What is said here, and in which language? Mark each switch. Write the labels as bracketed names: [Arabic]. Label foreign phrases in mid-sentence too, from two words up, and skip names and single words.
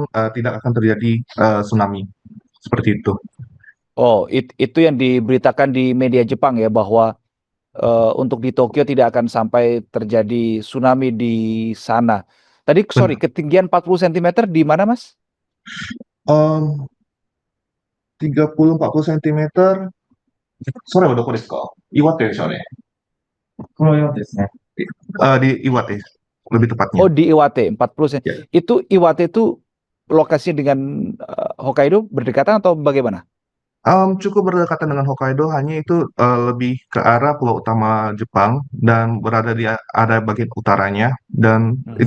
[Indonesian] memang tidak akan terjadi tsunami seperti itu. Oh, itu yang diberitakan di media Jepang ya, bahwa untuk di Tokyo tidak akan sampai terjadi tsunami di sana. Tadi, sorry, Benar. ketinggian 40 cm di mana, Mas? 30-40 cm. [Japanese] それはどこですか？岩手でしょうね。 [Indonesian] Di Iwate, lebih tepatnya. Oh, di Iwate, 40 cm. Ya. Itu Iwate itu lokasinya dengan Hokkaido berdekatan atau bagaimana? Cukup berdekatan dengan Hokkaido, hanya itu lebih ke arah pulau utama Jepang dan berada di ada bagian utaranya, dan itu